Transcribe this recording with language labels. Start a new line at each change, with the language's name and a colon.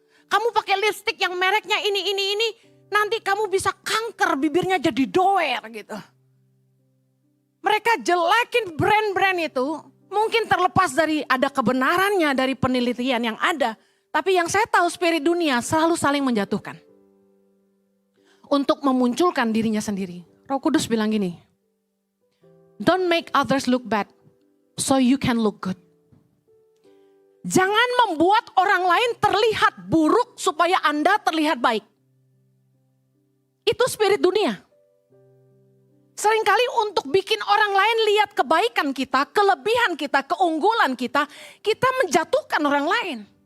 Indonesian: Kamu pakai lipstik yang mereknya ini, nanti kamu bisa kanker, bibirnya jadi doer gitu. Mereka jelekin brand-brand itu, mungkin terlepas dari ada kebenarannya dari penelitian yang ada. Tapi yang saya tahu spirit dunia selalu saling menjatuhkan. Untuk memunculkan dirinya sendiri. Roh Kudus bilang gini,
English: don't make others look bad, so you can look good.
Indonesian: Jangan membuat orang lain terlihat buruk supaya Anda terlihat baik. Itu spirit dunia. Seringkali untuk bikin orang lain lihat kebaikan kita, kelebihan kita, keunggulan kita, kita menjatuhkan orang lain.